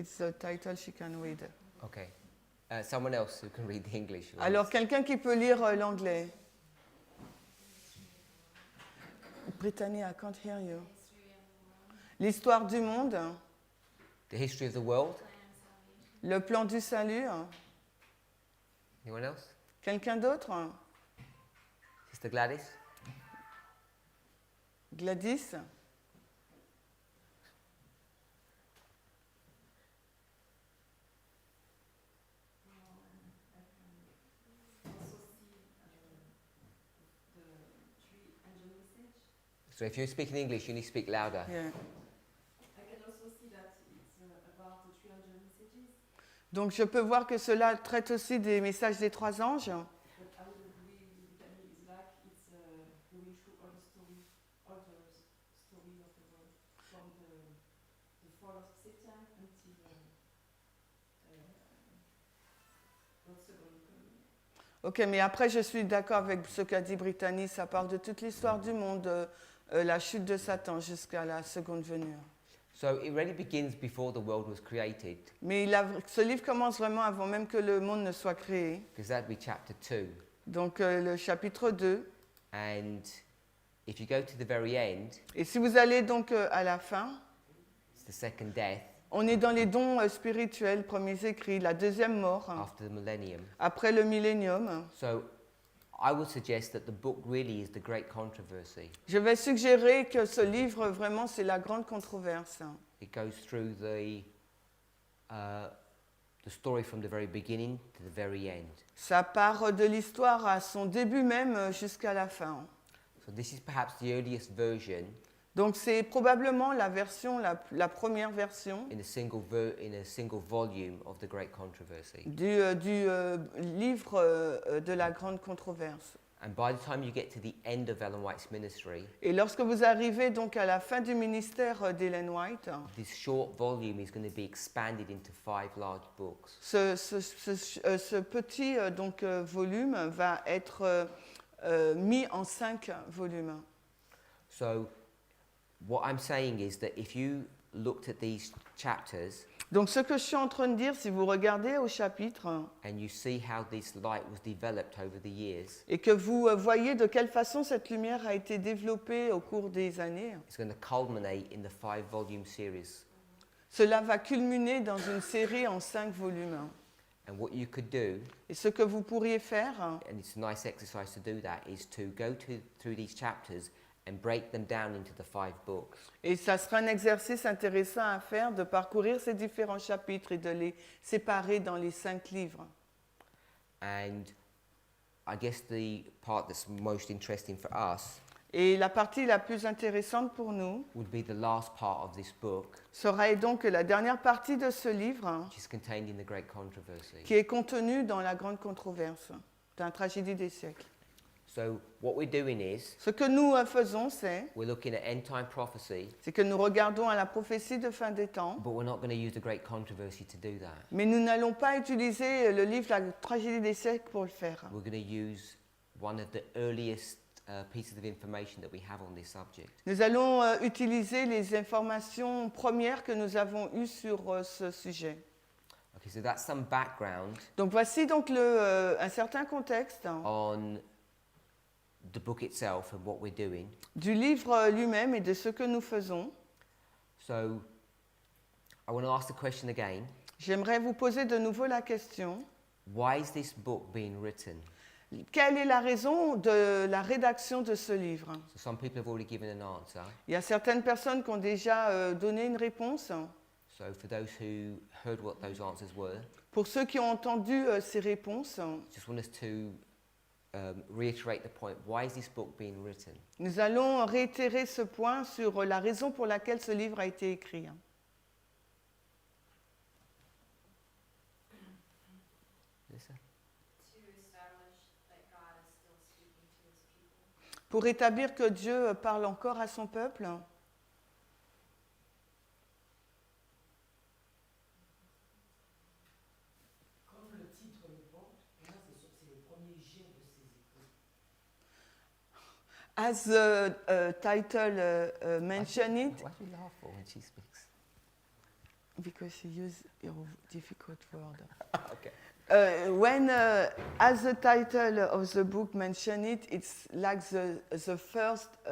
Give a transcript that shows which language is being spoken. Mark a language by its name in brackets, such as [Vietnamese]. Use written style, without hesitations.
[English] It's the title she can read. Okay. Someone else who can read the English. [French] Alors, quelqu'un qui peut lire l'anglais. [English] Brittany, I can't hear you. [French] L'histoire du monde, [English] The history of the world. [French] le plan du salut. [English] Anyone else? [French] Quelqu'un d'autre? [English] Sister Gladys? Gladys? So if you're speaking English, you need to speak louder. Yeah. I can also see that it's about the 300 messages, [French] Donc, je peux voir que cela traite aussi des messages des trois anges. [English] but I would agree with Brittany, it's like it's going through all the story of the world, from the fall of Satan until God's second coming. [French] Ok, mais après, je suis d'accord avec ce qu'a dit Brittany. Ça parle de toute l'histoire du monde, la chute de Satan jusqu'à la seconde venue. [English] So it really begins before the world was created, [French] Mais ce livre commence vraiment avant même que le monde ne soit créé. [English] because that'd be chapter 2. [French] Donc, le chapitre 2. [English] And if you go to the very end, [French] Et si vous allez donc à la fin, [English] it's the second death [French] on est dans les dons spirituels, premiers écrits, la deuxième mort, [English] after the millennium. [French] après le millénium. [English] So I would suggest that the book really is the great controversy. [French] Je vais suggérer que ce livre, vraiment, c'est la grande controverse. [English] It goes through the story from the very beginning to the very end. [French] Ça part de l'histoire à son début même jusqu'à la fin. [English] So this is perhaps the earliest version [French] Donc c'est probablement la version, la première version [English] in a single volume of the great controversy. [French] du livre de la grande controverse. [English] And by the time you get to the end of Ellen White's ministry, [French] Et lorsque vous arrivez donc à la fin du ministère d'Ellen White, [English] this short volume is going to be expanded into 5 large books. [French] ce petit volume va être mis en 5 volumes. [English] So what I'm saying is that if you looked at these chapters [French] Donc ce que je suis en train de dire, si vous regardez au chapitre [English] and you see how this light was developed over the years, [French] et que vous voyez de quelle façon cette lumière a été développée au cours des années, [English] it's going to culminate in the 5-volume series. [French] cela va culminer dans une série en 5 volumes. [English] And what you could do, [French] Et ce que vous pourriez faire, [English] and it's a nice exercise to do that, is to go through these chapters and break them down into the 5 books. [French] et ça sera un exercice intéressant à faire, de parcourir ces différents chapitres et de les séparer dans les 5 livres. [English] And I guess the part that's most interesting for us [French] Et la partie la plus intéressante pour nous [English] would be the last part of this book, [French] sera donc la dernière partie de ce livre [English] which is contained in the Great Controversy. [French] qui est contenue dans la grande controverse, dans la tragédie des siècles. [English] So what we're doing is [French] Ce que nous faisons, [English] we're looking at end-time prophecy, [French] c'est que nous regardons à la prophétie de fin des temps, [English] but we're not going to use the Great Controversy to do that. [French] mais nous n'allons pas utiliser le livre La tragédie des siècles pour le faire. [English] We're going to use one of the earliest pieces of information that we have on this subject. [French] Nous allons utiliser les informations premières que nous avons eues sur ce sujet. [English] Okay, so that's some background [French] Donc voici donc un certain contexte [English] on the book itself and what we're doing. [French] du livre lui-même et de ce que nous faisons. [English] So I want to ask the question again. [French] J'aimerais vous poser de nouveau la question. [English] Why is this book being written? [French] Quelle est la raison de la rédaction de ce livre? [English] So some people have already given an answer. [French] Il y a certaines personnes qui ont déjà donné une réponse. [English] So for those who heard what those answers were, [French] Pour ceux qui ont entendu ces réponses, [English] just want us to reiterate the point. Why is this book being written? [French] nous allons réitérer ce point sur la raison pour laquelle ce livre a été écrit. [English] Lisa? To establish that God is still speaking to his people. [French] Pour établir que Dieu parle encore à son peuple. Comme le titre le porte, là c'est le premier jet de ses écrits. [English] As the title mentioned it, Why do you laugh for when she speaks? because she used a difficult word. Okay. When, as the title of the book mentioned it, it's like the first